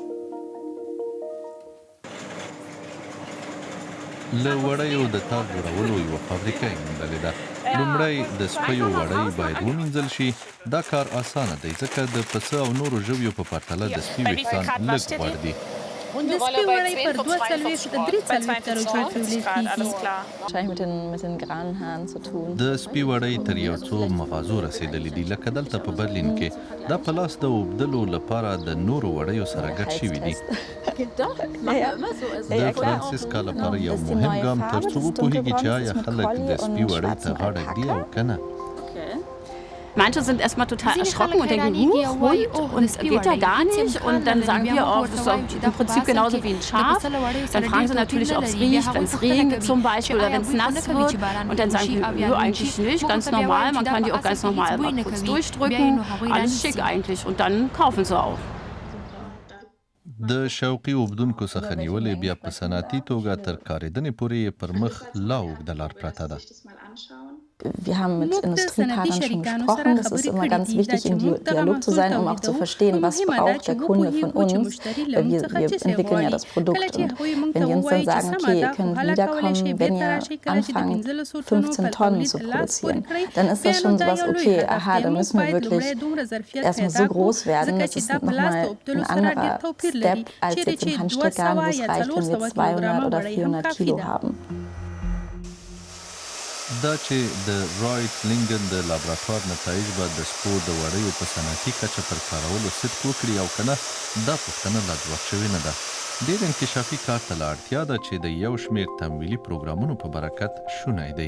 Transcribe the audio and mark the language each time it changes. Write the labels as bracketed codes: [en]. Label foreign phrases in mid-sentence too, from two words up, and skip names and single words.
[ps] له وړیو د تار جوړولو یوه فابریکه یې موندلې ده. لومړی د سپیو وړۍ باید ومینځل شي. دا کار اسانه دی ځکه د پسه او نورو ژویو په پرتله د سپي ویښتان لږ غوړ دي. د سپي وړۍ پر 2-3 درجو تولید کېږي. [de] Wahrscheinlich mit den Granhaaren zu tun. [ps] د سپي وړۍ تر یو څو مغازو رسېدلې دي لکه دلته په برلین کې. دا په لاس د اوبدلو لپاره د نورو وړیو سره ګډ شوي دي. د فرانسیسکا لپاره یو مهم ګام تر څو وپوهېږي چې آیا خلک د سپي وړۍ ته غاړه ږدي او که نه. [de] Manche sind erstmal total erschrocken und denken, Hund, und geht ja gar nicht. Und dann sagen wir auch, das ist im Prinzip genauso wie ein Schaf. Dann fragen sie natürlich, ob es riecht, wenn es regnet zum Beispiel oder wenn es nass wird. Und dann sagen wir, nö, eigentlich nicht, ganz normal. Man kann die auch ganz normal mal kurz durchdrücken. Alles schick eigentlich. Und dann kaufen sie auch. [ps] د شوقي اوبدونکو څخه نیولې بیا په صنعتي توګه تر کارېدنې پورې پر مخ لا اوږده لار پرته ده. [de] Wir haben mit Industriepartnern schon gesprochen. Es ist immer ganz wichtig, im Dialog zu sein, um auch zu verstehen, was braucht der Kunde von uns. Wir entwickeln ja das Produkt. Und wenn die uns dann sagen, okay, ihr könnt wiederkommen, wenn ihr anfangt, 15 Tonnen zu produzieren, dann ist das schon sowas, okay, aha, dann müssen wir wirklich erstmal so groß werden. Das ist nochmal ein anderer Step als jetzt im Handstrickgarn, wo es reicht, wenn wir 200 oder 400 Kilo haben. [ps] دا چې د رایټ لینګن د لابراتوار نتایج به د سپو د وړیو په صنعتي کچه پر کارولو صدق وکړي او که نه، دا پوښتنه لا ځواب شوې نه ده. ډېر انکشافي کار ته لا اړتیا ده چې د یو شمېر تمویلي پروګرامونو په برکت شونی دی.